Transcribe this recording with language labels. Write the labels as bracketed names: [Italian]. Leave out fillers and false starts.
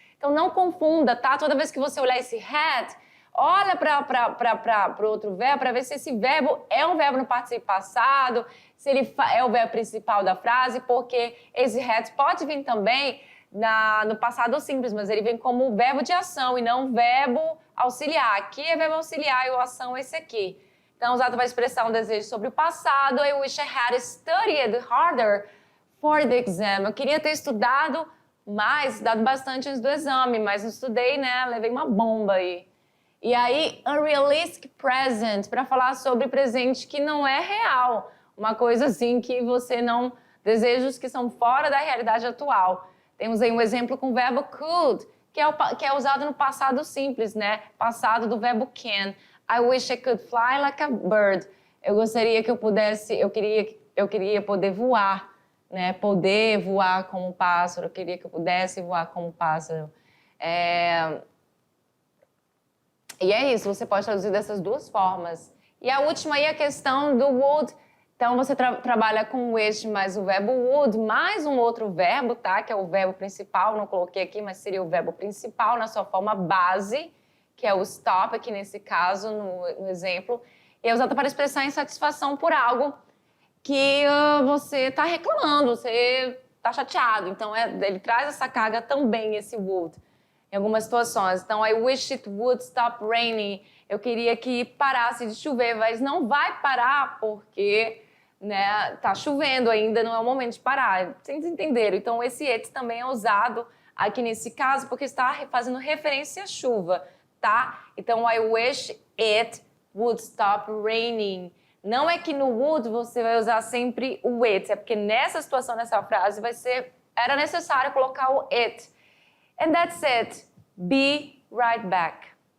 [Portuguese] Então, não confunda, tá? Toda vez que você olhar esse had, olha para o outro verbo para ver se esse verbo é um verbo no participio passado, se ele é o verbo principal da frase, porque esse had pode vir também no passado simples, mas ele vem como verbo de ação e não verbo auxiliar. Aqui é verbo auxiliar e a ação é esse aqui. Então, usado para expressar um desejo sobre o passado. [English] I wish I had studied harder for the exam. [Portuguese] Eu queria ter estudado mais, estudado bastante antes do exame, mas não estudei, né? Levei uma bomba aí. E aí, unrealistic present, para falar sobre presente que não é real. Uma coisa assim que você não... Desejos que são fora da realidade atual. Temos aí um exemplo com o verbo could, que é usado no passado simples, né? Passado do verbo can. [English] I wish I could fly like a bird. [Portuguese] Eu gostaria que eu pudesse, eu queria poder voar, né? Poder voar como um pássaro. Eu queria que eu pudesse voar como um pássaro. E é isso, você pode traduzir dessas duas formas. E a última aí é a questão do would. Então, você trabalha com wish mais o verbo would, mais um outro verbo, tá? Que é o verbo principal, não coloquei aqui, mas seria o verbo principal na sua forma base, que é o stop aqui nesse caso, no exemplo, e é usado para expressar insatisfação por algo que você está reclamando, você está chateado. Então, ele traz essa carga também, esse would, em algumas situações. [English] Então, I wish it would stop raining. [Portuguese] Eu queria que parasse de chover, mas não vai parar porque, né, tá chovendo ainda, não é o momento de parar. Vocês entenderam? Então, esse it também é usado aqui nesse caso porque está fazendo referência à chuva. Tá? [English] Então, I wish it would stop raining. [Portuguese] Não é que no would você vai usar sempre o it, é porque nessa situação, nessa frase, era necessário colocar o it. [English] And that's it. Be right back.